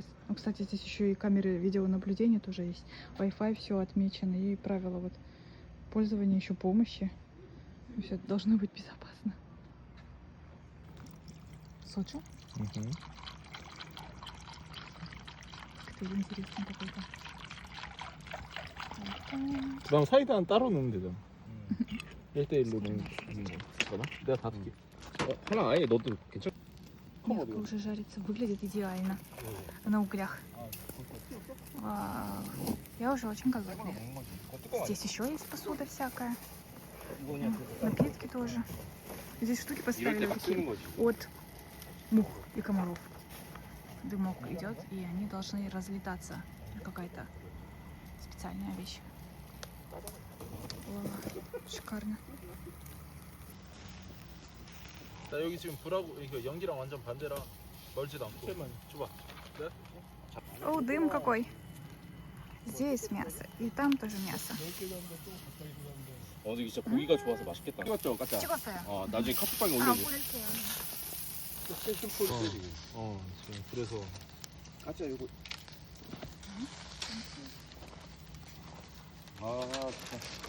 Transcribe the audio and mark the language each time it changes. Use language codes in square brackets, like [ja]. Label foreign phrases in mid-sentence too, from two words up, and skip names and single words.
[ru] Ну, кстати, здесь еще и камеры видеонаблюдения тоже есть. Wi-Fi все отмечено и правила вот пользования, еще помощи. Все должно быть безопасно. Сочи? Как-то интересно какой-то. [ko] 그다음 사이다는 따로 넣으면 되잖아. 1대1로 넣는 거. 잠깐만. 내가 다 넣을게. 하나 아예 넣어도 괜찮아? [ru] Мяско уже жарится, выглядит идеально на углях. Вау. Я уже очень голодная. Здесь еще есть посуда всякая. Напитки тоже. Здесь штуки поставили такие от мух и комаров. Дымок идет, и они должны разлетаться. Какая-то специальная вещь. О, шикарно. [ko] 나 여기 지금 불하고 이거 연기랑 완전 반대라 멀지도 않고. 줘봐. 네? [ru] О, дым какой. Здесь мясо, и там тоже мясо. [ko] 근데 진짜 고기가 좋아서 맛있겠다. 찍었죠, 까짜. 찍었어요. 나중에 카톡방에 아, 올려줘. 올릴게요. 지금 그래서 까짜 이거. 진짜.